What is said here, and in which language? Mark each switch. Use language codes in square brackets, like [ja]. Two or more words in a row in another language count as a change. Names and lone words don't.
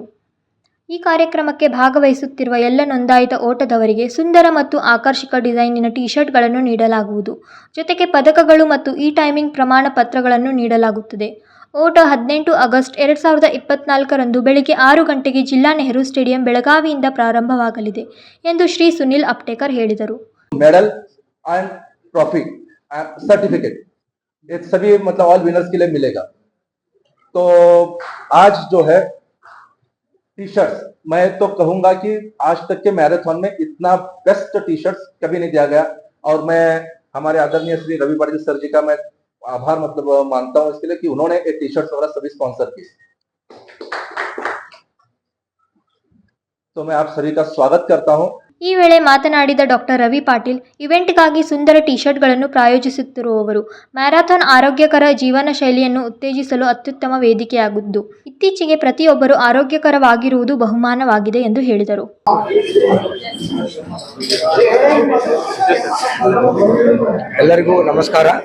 [kn] ಈ ಕಾರ್ಯಕ್ರಮಕ್ಕೆ ಭಾಗವಹಿಸುತ್ತಿರುವ ಎಲ್ಲ ನೋಂದಾಯಿತ ಓಟದವರಿಗೆ ಸುಂದರ ಮತ್ತು ಆಕರ್ಷಕ ಡಿಸೈನಿನ ಟಿ ಶರ್ಟ್ಗಳನ್ನು ನೀಡಲಾಗುವುದು. ಜೊತೆಗೆ ಪದಕಗಳು ಮತ್ತು ಈ ಟೈಮಿಂಗ್ ಪ್ರಮಾಣ ಪತ್ರಗಳನ್ನು ನೀಡಲಾಗುತ್ತದೆ. ಓಟ 18 ಆಗಸ್ಟ್ 2024ರಂದು ಬೆಳಗ್ಗೆ 6 ಗಂಟೆಗೆ ಜಿಲ್ಲಾ ನೆಹರು ಸ್ಟೇಡಿಯಂ ಬೆಳಗಾವಿಯಿಂದ ಪ್ರಾರಂಭವಾಗಲಿದೆ ಎಂದು ಶ್ರೀ ಸುನಿಲ್ ಅಪ್ಟೇಕರ್ ಹೇಳಿದರು. [en] medal and trophy certificate [hi] ये सभी मतलब [en] all winners [hi] के लिए मिलेगा. तो आज जो है [en] T-shirts, [hi] मैं तो कहूंगा कि आज तक के मैराथन में इतना [en] best T-shirts [hi] कभी नहीं दिया गया. और मैं हमारे आदरणीय श्री रवि पाटिल सर जी का मैं आभार मतलब मानता हूं इसके लिए कि उन्होंने ये [en] T-shirts [hi] वगैरह सभी स्पॉन्सर की. तो मैं आप सभी का स्वागत करता हूं. [kn] ಈ ವೇಳೆ ಮಾತನಾಡಿದ ಡಾಕ್ಟರ್ ರವಿ ಪಾಟೀಲ್, ಇವೆಂಟ್ಗಾಗಿ ಸುಂದರ ಟಿ ಶರ್ಟ್ಗಳನ್ನು ಪ್ರಾಯೋಜಿಸುತ್ತಿರುವವರು ಮ್ಯಾರಥಾನ್ ಆರೋಗ್ಯಕರ ಜೀವನ ಶೈಲಿಯನ್ನು ಉತ್ತೇಜಿಸಲು ಅತ್ಯುತ್ತಮ ವೇದಿಕೆಯಾಗಿದ್ದು, ಇತ್ತೀಚೆಗೆ ಪ್ರತಿಯೊಬ್ಬರು ಆರೋಗ್ಯಕರವಾಗಿರುವುದು ಬಹುಮಾನವಾಗಿದೆ ಎಂದು ಹೇಳಿದರು. ಎಲ್ಲರಿಗೂ ನಮಸ್ಕಾರ.